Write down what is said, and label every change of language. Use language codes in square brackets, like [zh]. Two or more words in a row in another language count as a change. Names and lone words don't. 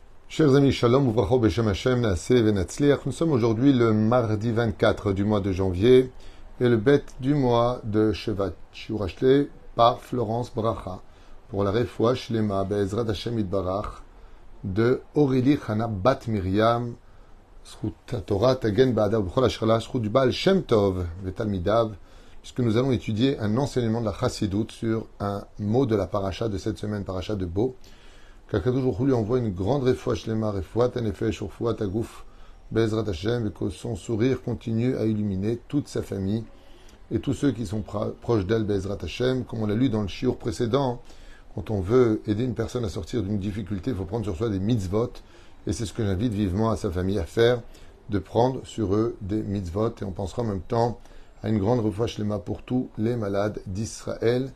[fr] Chers amis, [he] שלום, ובברכה בשם השם, נעשה ונצליח. [fr] Nous sommes aujourd'hui le mardi 24 du mois de janvier et le bête du mois de Shevat. [he] Shiur [fr] acheté par Florence Bracha pour la [he] רפואה שלמה בעזרת השם יתברך de Aurélie Chana Bat Miriam, זכות תורה תגן בעדה ובכל השתדלה, זכות du Baal Shem Tov v'talmidav, [fr] puisque nous allons étudier un enseignement de la Chassidoute sur un mot de la paracha de cette semaine, paracha de Bo. [he] Qu' הקדוש ברוך הוא [fr] lui envoie une grande [he] רפואה שלמה, רפואת הנפש, רפואת הגוף, בעזרת השם, [fr] et que son sourire continue à illuminer toute sa famille et tous ceux qui sont proches d'elle, [he] בעזרת השם. [fr] Comme on l'a lu dans le shiur précédent, quand on veut aider une personne à sortir d'une difficulté, il faut prendre sur soi des mitzvot, et c'est ce que j'invite vivement à sa famille à faire, de prendre sur eux des mitzvot, et on pensera en même temps à une grande [he] רפואה שלמה [fr] pour tous les malades d'Israël.